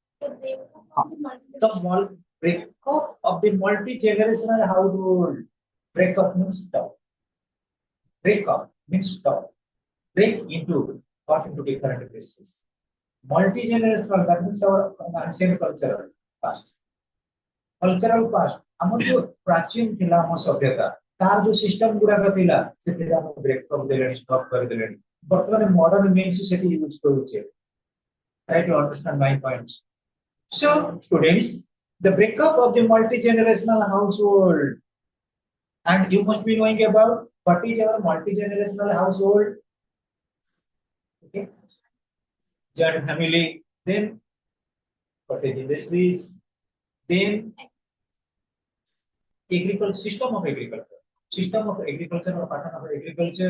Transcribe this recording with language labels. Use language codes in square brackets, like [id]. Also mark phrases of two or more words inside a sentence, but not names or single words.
[en] The breakup of the multi-generational household. Breakup means stop. Breakup means stop. Break into, got into different pieces. Multi-generational, that means our ancient cultural past. Cultural past. [or] ଆମର ଯୋଉ ପ୍ରାଚୀନ ଥିଲା ଆମ ସଭ୍ୟତା ତାର ଯୋଉ ସିଷ୍ଟମ ଗୁଡାକ ଥିଲା ସେଥିରେ ଆମେ ବ୍ରେକ୍ କରିଦେଲେଣି ଷ୍ଟପ୍ କରିଦେଲେଣି ବର୍ତ୍ତମାନ [en] modern means [or] ସେଠି ୟୁଜ କରୁଛେ [en] try to understand my points. So students, the breakup of the multi-generational household, and you must be knowing about what is our multi-generational household. Okay, joint family, then cottage industries, then agriculture, system of agriculture or pattern of agriculture.